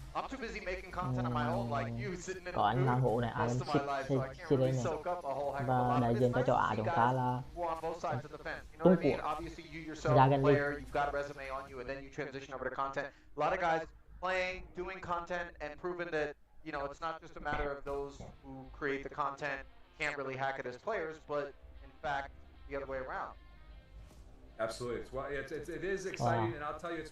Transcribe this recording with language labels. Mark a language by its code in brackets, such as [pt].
[en] I'm too busy making content on my own, like you sitting in [vi] có anh Hoàng Hữu này, Alan Chile này, và đại diện cho châu Á chúng ta là Trung Quốc, ra gần đi. [en] You've got a resume on you, and then you transition over to content. A lot of guys playing, doing content, and proving that it's not just a matter of those who create the content can't really hack it as players, but in fact the other way around. Absolutely. Well, it is exciting, and I'll tell you, it's